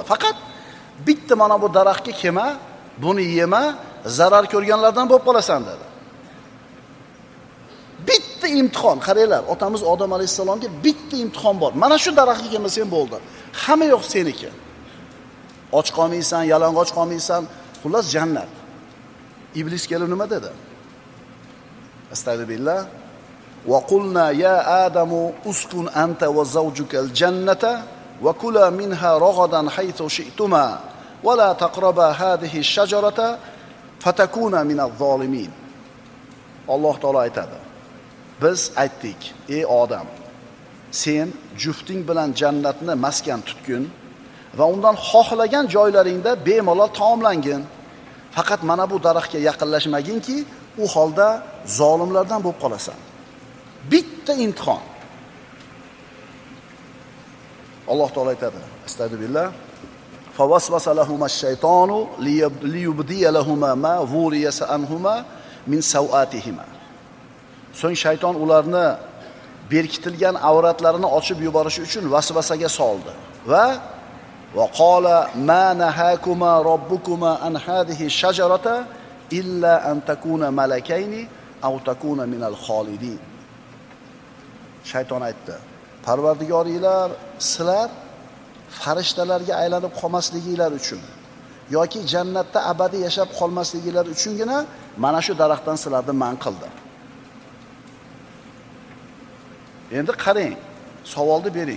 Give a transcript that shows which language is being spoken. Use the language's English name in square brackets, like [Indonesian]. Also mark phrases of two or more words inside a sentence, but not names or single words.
[Uzbek] Faqat bitta mana bu daraxtga kelma, buni yema, zarar ko'rganlardan bo'lib qolasan dedi. Bitta imtihon, qaranglar, otamiz Odam alayhisalomga bitta imtihon bor. Mana shu daraxtga kelmasang bo'ldi. Hamma yo'q seniki. Och qolmaysan, yalang'och qolmaysan, xullas jannat. Iblis kelib nima dedi? Astagfirullah. [Arabic] وقلنا يا آدم اسكن أنت وزوجك الجنة وكلا منها رغدا حيث شئتما ولا تقربا هذه الشجرة فتكونا من الظالمين. [Uzbek] Alloh taolo aytadi. Biz aytdik, ey odam, sen jufting bilan jannatni maskan tutgin va undan xohlagan joylaringda bemalol taomlangin. Faqat mana bu daraxtga yaqinlashmaginki, u holda zolimlardan bo'lib qolasan. Bitta imtihon. Alloh taolo aytadi. Astagfirullah. [Arabic] فوسوس لهما الشيطان ليبدي لهما ما ووري عنهما من سوآتهما. [Uzbek] So'ng shayton ularni berkitilgan avratlarini ochib yuborish uchun vasvasaga soldi va [Arabic] قال ما نهاكما ربكما عن هذه الشجرة إلا أن تكونا ملكين أو تكونا من الخالدين. [Uzbek] Shayton aytdi: Parvardigoringlar sizlar farishtalarga aylanib qolmasliginglar uchun yoki jannatda abadiy yashab qolmasliginglar uchungina mana shu daraxtdan sizlarni man qildim. Endi qarang, savolni bering.